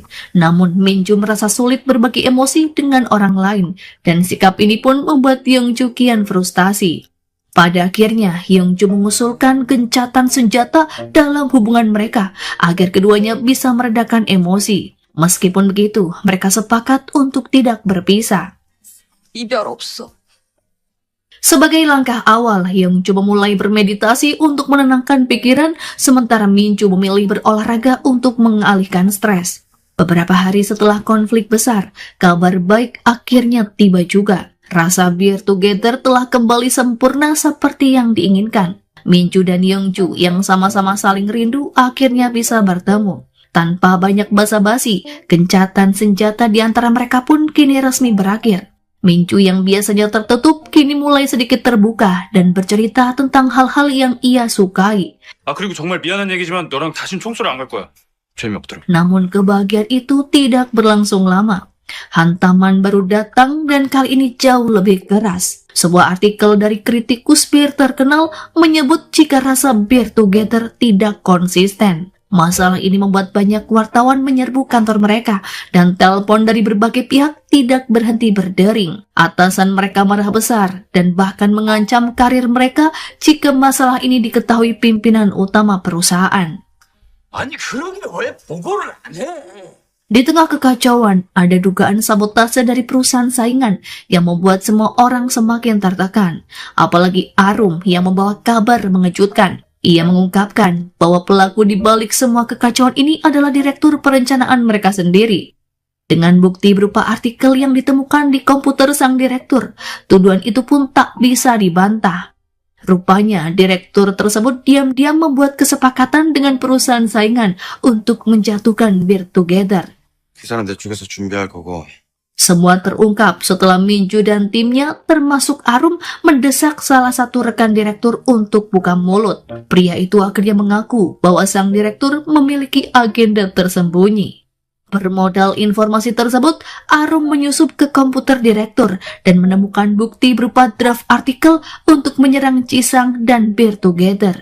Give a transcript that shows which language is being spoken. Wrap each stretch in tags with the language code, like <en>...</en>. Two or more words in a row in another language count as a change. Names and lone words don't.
<id>Namun Minju merasa sulit berbagi emosi dengan orang lain. Dan sikap ini pun membuat Yongju kian frustasi. Pada akhirnya, Yongju mengusulkan gencatan senjata dalam hubungan mereka agar keduanya bisa meredakan emosi. Meskipun begitu, mereka sepakat untuk tidak berpisah.</id> <ko>이별 없어.</ko> <id>Sebagai langkah awal, Yongju memulai bermeditasi untuk menenangkan pikiran, sementara Minju memilih berolahraga untuk mengalihkan stres. Beberapa hari setelah konflik besar, kabar baik akhirnya tiba juga. Rasa Beer Together telah kembali sempurna seperti yang diinginkan. Minju dan Yongju yang sama-sama saling rindu akhirnya bisa bertemu. Tanpa banyak basa-basi, gencatan senjata di antara mereka pun kini resmi berakhir. Minju yang biasanya tertutup kini mulai sedikit terbuka dan bercerita tentang hal-hal yang ia sukai.</id> <ko>아 그리고 정말 미안한 얘기지만 너랑 다신 총소리 안 갈 거야. 재미없더라.</ko> <id>Namun kebahagiaan itu tidak berlangsung lama. Hantaman baru datang dan kali ini jauh lebih keras. Sebuah artikel dari kritikus bir terkenal menyebut jika rasa Beer Together tidak konsisten. Masalah ini membuat banyak wartawan menyerbu kantor mereka dan telepon dari berbagai pihak tidak berhenti berdering. Atasan mereka marah besar dan bahkan mengancam karir mereka jika masalah ini diketahui pimpinan utama perusahaan.</id> <ko>아니 그런데 왜 보고를 안 해?</ko> <id>Di tengah kekacauan, ada dugaan sabotase dari perusahaan saingan yang membuat semua orang semakin tertekan. Apalagi Arum yang membawa kabar mengejutkan. Ia mengungkapkan bahwa pelaku di balik semua kekacauan ini adalah direktur perencanaan mereka sendiri. Dengan bukti berupa artikel yang ditemukan di komputer sang direktur, tuduhan itu pun tak bisa dibantah. Rupanya direktur tersebut diam-diam membuat kesepakatan dengan perusahaan saingan untuk menjatuhkan Beer Together.</id> <ko>계산은 내 쪽에서 준비할 거고.</ko> <id>Semua terungkap setelah Minju dan timnya termasuk Arum mendesak salah satu rekan direktur untuk buka mulut. Pria itu akhirnya mengaku bahwa sang direktur memiliki agenda tersembunyi. Bermodal informasi tersebut, Arum menyusup ke komputer direktur dan menemukan bukti berupa draft artikel untuk menyerang Jisang dan Beer Together.</id>